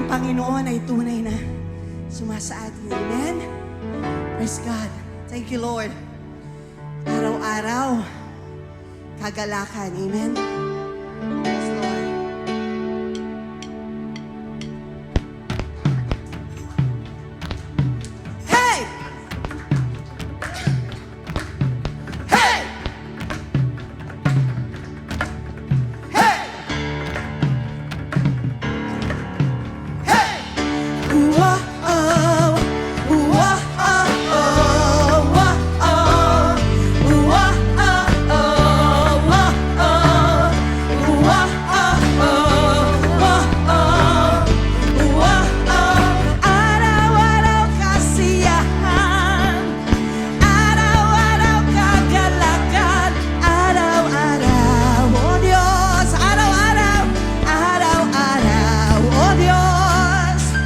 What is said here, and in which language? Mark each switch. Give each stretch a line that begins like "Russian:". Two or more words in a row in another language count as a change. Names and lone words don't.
Filipino: Panginoon ay tunay na sumasa atin.
English: Amen? Praise God. Thank you, Lord.
Filipino: Araw-araw, kagalakan. Amen?
English: Yes, Lord. Hey! Hey! Hey! Hey! Whoa-oh, whoa-oh, whoa-oh, whoa-oh,
Filipino: whoa-oh, araw-araw kasiyahan, araw-araw kagalakan, araw-araw, oh Diyos, araw-araw, araw-araw, oh Diyos.